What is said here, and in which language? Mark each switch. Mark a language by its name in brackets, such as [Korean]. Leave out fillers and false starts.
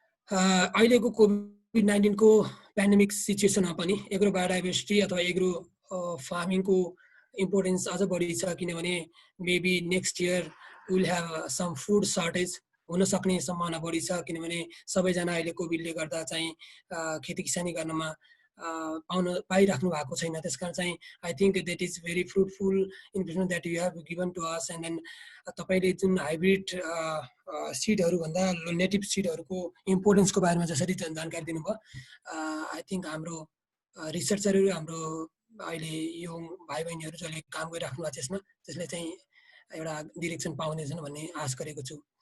[Nepali] अहिलेको कोभिड-19 को पेन्डेमिक सिचुएसनमा पनि एग्रो बायोडाइभर्सिटी अथवा एग्रो फार्मिङको इम्पोर्टेन्स अझ बढी छ, किनभने [English] maybe next year will have some food shortage [Nepali] हुन सक्ने सम्भावना बढी छ, किनभने सबैजना अहिले कोभिडले गर्दा चाहिँ खेती किसानी गर्नमा पाइराख्नु भएको छैन। त्यसकारण चाहिँ [English] I think that is very fruitful information that you have given to us. And then [Nepali] तपाईले जुन हाइब्रिड सीडहरु भन्दा नेटिभ सीडहरुको इम्पोर्टेन्सको बारेमा जसरी जानकारी दिनुभयो, [English] I think [Nepali] हाम्रो रिसर्चरहरु हाम्रो अहिले यो भाइ बहिनीहरु जसले काम गरिराख्नु भएको छ त्यसले चाहिँ एउटा डाइरेक्सन पाउनेछन् भन्ने आश गरेको छु।